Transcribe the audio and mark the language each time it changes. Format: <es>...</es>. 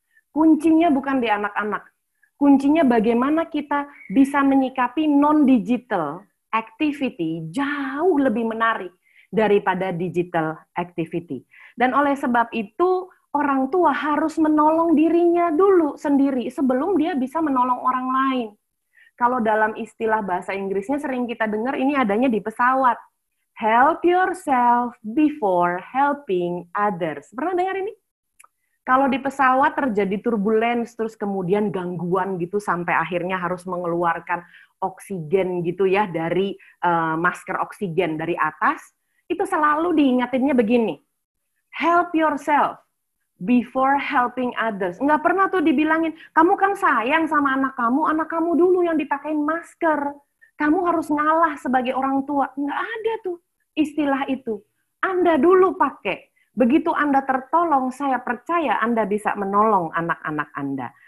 <id>Kuncinya bukan di anak-anak. Kuncinya bagaimana kita bisa menyikapi non-digital activity jauh lebih menarik daripada digital activity. Dan oleh sebab itu, orang tua harus menolong dirinya dulu sendiri sebelum dia bisa menolong orang lain. Kalau dalam istilah bahasa Inggrisnya sering kita dengar ini adanya di pesawat.</id> <en>Help yourself before helping others.</en> <id>Pernah dengar ini? Kalau di pesawat terjadi turbulence, terus kemudian gangguan gitu sampai akhirnya harus mengeluarkan oksigen gitu ya dari masker oksigen dari atas, itu selalu diingatinnya begini.</id> <en>Help yourself before helping others.</en> <id>Nggak pernah tuh dibilangin, kamu kan sayang sama anak kamu dulu yang dipakein masker. Kamu harus ngalah sebagai orang tua. Nggak ada tuh istilah itu. Anda dulu pakai. Begitu Anda tertolong, saya percaya Anda bisa menolong anak-anak Anda.</id>